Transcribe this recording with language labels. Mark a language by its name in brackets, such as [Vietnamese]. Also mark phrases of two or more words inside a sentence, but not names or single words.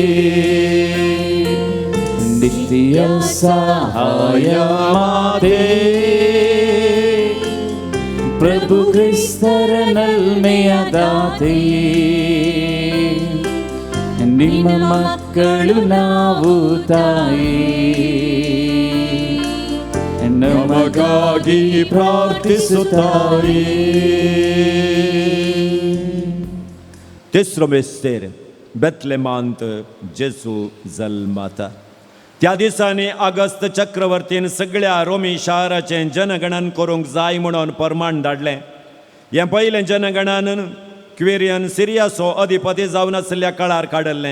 [Kannada] ನಿತ್ಯ ಸಹಾಯ ಮಾತೆ ಪ್ರಭು ಕ್ರಿಸ್ತರ ನಲ್ಮೆಯ ದಾತೆಯೇ ನಿಮ್ಮ ಮಕ್ಕಳು ನಾವು ತಾಯಿ ನಮಗಾಗಿ ಪ್ರಾರ್ಥಿಸುತ್ತಾಯೇ [Konkani] तिसरो मिस्तेर बेतलेमांत जेजू जल्माता. त्या दिसांनी अगस्त चक्रवर्तीन सगळ्या रोमी शाराचें जनगणन करूंक जाय म्हणून परमाण धाडलें. हें पयलें जनगणन क्वेरियन सिरियाचो अधिपती जावन आसल्या काळार काडल्लें.